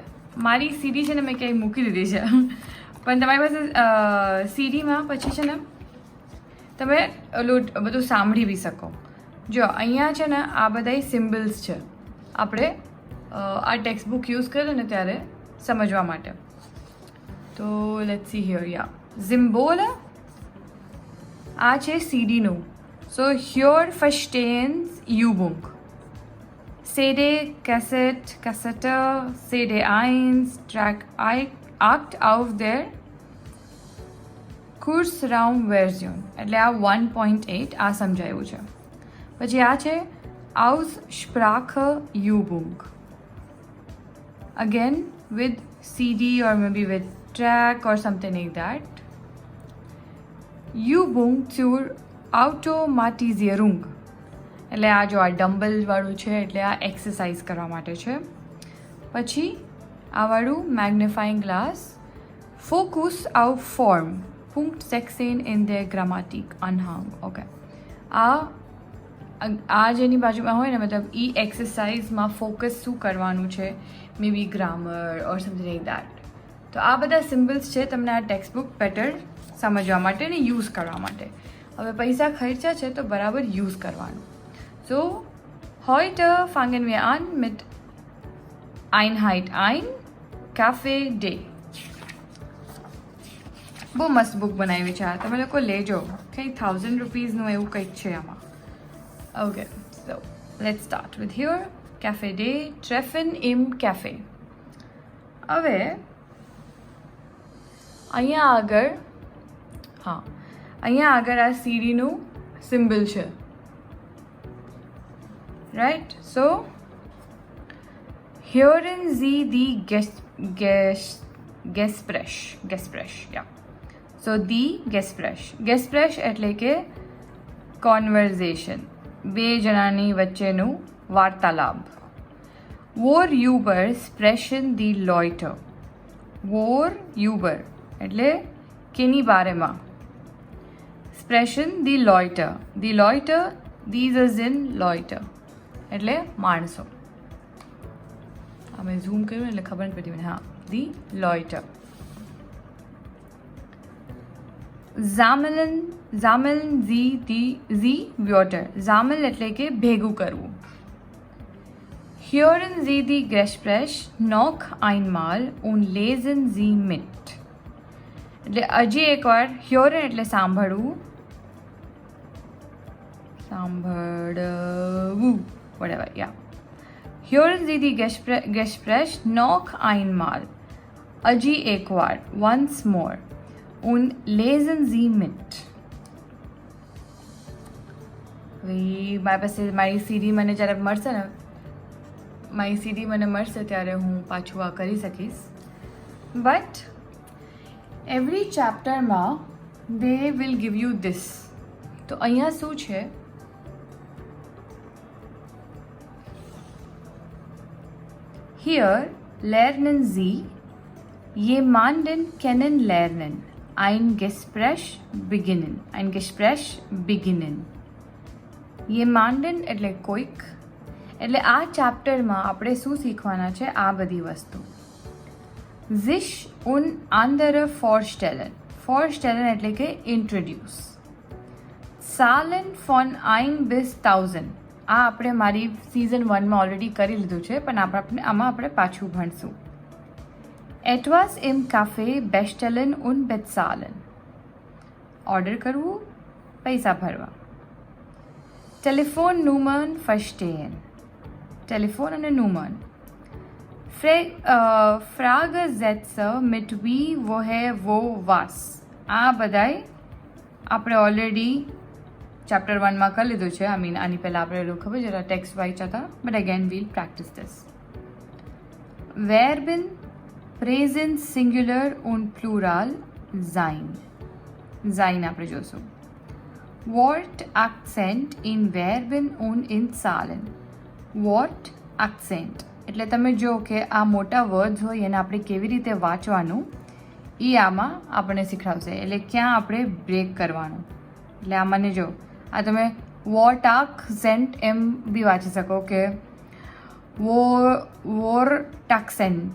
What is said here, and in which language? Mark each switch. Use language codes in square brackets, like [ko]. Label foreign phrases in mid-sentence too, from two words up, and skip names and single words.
[gu] મારી સીડી છે ને મેં ક્યાંય મૂકી દીધી છે, પણ તમારી પાસે સીડીમાં પછી છે ને તમે ઓલું બધું સાંભળી બી શકો. જો અહીંયા છે ને આ બધા સિમ્બલ્સ છે, આપણે આ [en] text book [gu] યુઝ કરીએ ને ત્યારે સમજવા માટે. તો [en] let's see here. [gu] યા સિમ્બોલ આ છે સીડીનું. [en] so here [de] verstehen Übung. CD, Cassette, Kassette, CD1, Track 8 auf der Kursraumversion. [gu] એટલે આ 1.8 આ સમજાયું છે. પછી આ છે [de] Aussprache Übung. [en] Again with CD or maybe with track or something like that. [de] Übung zur Automatisierung. [gu] એટલે આ જો આ ડમ્બલ વાળું છે એટલે આ એક્સરસાઇઝ કરવા માટે છે. પછી આ વાળું [en] magnifying glass. [de] ફોકસ auf Form. Punkt 16 in der Grammatik Anhang. [gu] ઓકે, આ જેની બાજુમાં હોય ને મતલબ એ એક્સરસાઇઝમાં ફોકસ શું કરવાનું છે, [en] maybe grammar or something like that. [gu] તો આ બધા સિમ્બલ્સ છે તમને આ [en] text book better [gu] સમજવા માટે ને યુઝ કરવા માટે. હવે પૈસા ખર્ચા છે તો બરાબર યુઝ કરવાનું. [de] So, heute fangen wir an mit Einheit 1, Kaffee Day. [gu] બહુ મસ્ત બુક બનાવી છે આ, તમે લોકો લેજો. કંઈક 1000 રૂપીઝનું એવું કંઈક છે આમાં. ઓકે, [en] so let's start with here. [de] Cafe Day, Treffen im Café. [gu] હવે અહીંયા આગળ આ સીડીનું સિમ્બલ છે. [en] Right, so [de] hören Sie die Gespräch, [en] yeah. So the [gu] Gespräch એટલે કે conversation, બે જણાની વચ્ચેનું વાર્તાલાપ. [de] Worüber sprechen die Leute? [gu] Worüber એટલે કેની બારેમાં. [de] Sprechen die Leute. Die Leute, [en] these is in Leute [gu] એટલે માણસો. અમે ઝૂમ કર્યું એટલે ખબર નથી પડી મને. હા, [de] die Leute. Sammeln Sie Wörter. [gu] ઝામલ એટલે કે ભેગું કરવું. [de] Hören Sie die Gespräch noch einmal und lesen Sie mit. [gu] એટલે હજી એકવાર. Hören એટલે સાંભળવું, [en] whatever, yeah. [de] Hören Sie die Gespräch noch einmal. [gu] હજી એકવાર, [en] once more. [de] Und lesen Sie mit. [gu] મારી પાસે મારી સીડી મને જ્યારે મળશે ને, મારી સીડી મને મળશે ત્યારે હું પાછું આ કરી શકીશ. [en] but every chapterમાં they will give you this. [gu] તો અહીંયા શું છે? [de] Hier lernen Sie jemanden kennenlernen. [gu] Ein Gespräch beginnen. Jemanden એટલે કોઈક. એટલે આ ચેપ્ટરમાં આપણે શું શીખવાના છે? આ બધી વસ્તુ. [de] Sich und andere vorstellen. [gu] Vorstellen એટલે કે introduce. [de] Zahlen von 1 bis 1000. [gu] આ આપણે મારી સિઝન 1માં ઓલરેડી કરી લીધું છે, પણ આમાં આપણે પાછું ભણશું. [de] Etwas im Café bestellen und bezahlen. [gu] ઓર્ડર કરવું, પૈસા ભરવા. [de] Telefonnummern verstehen. [gu] ટેલિફોન અને નુમન. [de] Fragesätze mit wie, woher, wo, was. [gu] આ બધાય આપણે ઓલરેડી ચેપ્ટર 1માં કરી લીધું છે. આની પહેલાં આપણે ખબર જરા ટેક્સ્ટ વાંચ્યા હતા, [en] but again we'll practice this. [de] Verben Präsens Singular und Plural sein. [gu] Sein આપણે જોશું. [de] Wort Akzent in Verben und in Zahlen. Wort Akzent [gu] એટલે તમે જો કે આ મોટા વર્ડ્સ હોય એને આપણે કેવી રીતે વાંચવાનું એ આમાં આપણને શીખવાડશે. એટલે ક્યાં આપણે બ્રેક કરવાનું. એટલે આમાંને જો આ તમે [de] Wort Akzent [gu] એમ બી વાંચી શકો કે [de] Wort Akzent.